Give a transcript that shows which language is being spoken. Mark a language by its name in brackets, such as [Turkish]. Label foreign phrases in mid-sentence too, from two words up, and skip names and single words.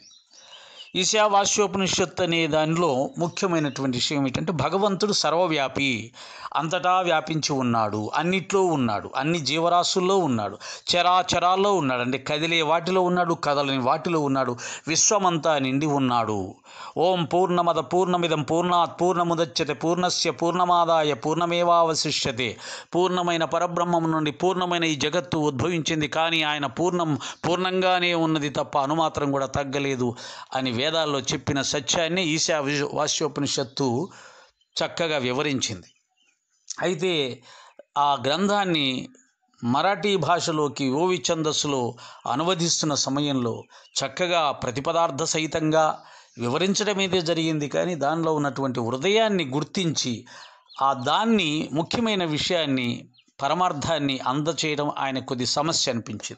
[Telugu] ఈశావాస్యోపనిషత్తు అనే దానిలో ముఖ్యమైనటువంటి విషయం ఏంటంటే భగవంతుడు సర్వవ్యాపి, అంతటా వ్యాపించి ఉన్నాడు, అన్నిట్లో ఉన్నాడు, అన్ని జీవరాశుల్లో ఉన్నాడు, చరాచరాల్లో ఉన్నాడు, అంటే కదిలే వాటిలో ఉన్నాడు, కదలని వాటిలో ఉన్నాడు, విశ్వమంతా నిండి ఉన్నాడు. [Sanskrit] ఓం పూర్ణమద పూర్ణమిదం పూర్ణాత్ పూర్ణముదచ్యతే పూర్ణస్య పూర్ణమాదాయ పూర్ణమేవావశిష్యతే. [Telugu] పూర్ణమైన పరబ్రహ్మం నుండి పూర్ణమైన ఈ జగత్తు ఉద్భవించింది, కానీ ఆయన పూర్ణంగానే ఉన్నది తప్ప అనుమాత్రం కూడా తగ్గలేదు అని వేదాల్లో చెప్పిన సత్యాన్ని ఈశావాస్యోపనిషత్తు చక్కగా వివరించింది. అయితే ఆ గ్రంథాన్ని మరాఠీ భాషలోకి ఓవి ఛందస్సులో అనువదిస్తున్న సమయంలో చక్కగా ప్రతిపదార్థ సహితంగా వివరించడమైతే జరిగింది, కానీ దానిలో ఉన్నటువంటి హృదయాన్ని గుర్తించి దాన్ని ముఖ్యమైన విషయాన్ని పరమార్థాన్ని అందచేయడం ఆయన కొద్ది సమస్య అనిపించింది.